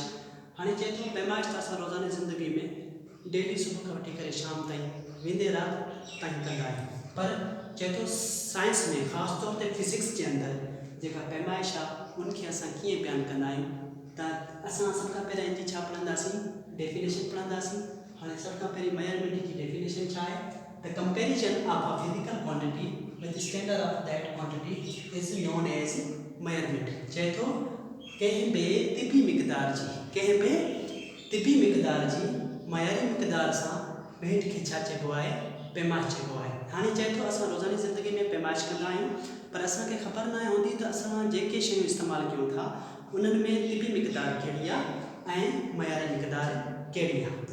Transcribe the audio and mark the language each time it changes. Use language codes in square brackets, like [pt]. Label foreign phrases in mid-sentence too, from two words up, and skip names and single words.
[sd] हाणे चए थो पैमाइश त असां रोज़ाना ज़िंदगी में डेली सुबुह खां वठी करे शाम ताईं वेंदे राति ताईं कंदा आहियूं, पर चए थो साइंस में ख़ासि तौर ते फिज़िक्स जे अंदरि जेका पैमाइश आहे उनखे असां कीअं बयानु कंदा आहियूं। त असां सभ खां पहिरियों इनजी छा पढ़ंदासीं, डेफिनेशन पढ़ंदासीं। हाणे सभ खां पहिरीं मेयरमेंट जी डेफिनेशन छा आहे त [en] comparison of a physical quantity with standard of that quantity is known as measurement. [sd] चए थो कंहिं बि तिबी मिक़दार जी मयारी मिक़दार सां भेंट खे छा चइबो आहे, पैमाइश चइबो आहे। हाणे चए थो असां रोज़ानी ज़िंदगी में पैमाइश कंदा आहियूं, पर असांखे ख़बर न हूंदी त असां जेके शयूं इस्तेमालु कयूं था उन्हनि में तिबी मिक़दार कहिड़ी आहे ऐं मयारी मिक़दार कहिड़ी आहे।